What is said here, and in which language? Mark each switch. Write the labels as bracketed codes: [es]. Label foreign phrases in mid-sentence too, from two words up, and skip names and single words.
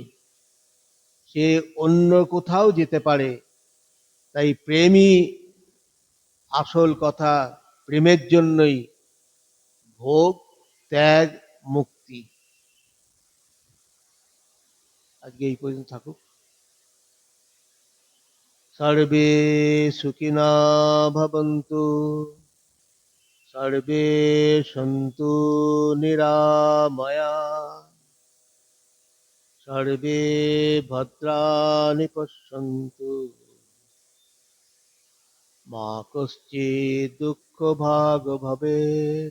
[bn] সে অন্য কোথাও যেতে পারে। তাই প্রেমই আসল কথা। প্রেমের জন্যই ভোগ, ত্যাগ, মুক্তি। আজকে এই পর্যন্ত থাকুক। [sa] সর্বে সুখিনা ভবন্তু, সর্বে সন্তু নিরাময়া, সর্বে ভদ্রাণি পশ্যন্তু, মা কশ্চিৎ দুঃখ ভাগ ভবেৎ।